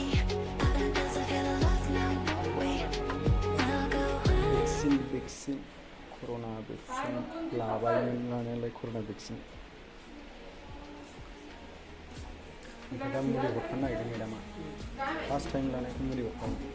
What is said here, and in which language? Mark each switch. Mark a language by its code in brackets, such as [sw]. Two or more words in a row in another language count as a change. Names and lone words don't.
[en] Nothing doesn't feel enough now, no way. We'll go [brx] भेक्सिन कर'ना भेक्सिन लाबायमोन लानायालाय कर'ना भेक्सिन ओमफ्राय दा मुलि हरफानो नागिरदों मेदामा [en] first time [brx] लानायखौ मुलि हरफानो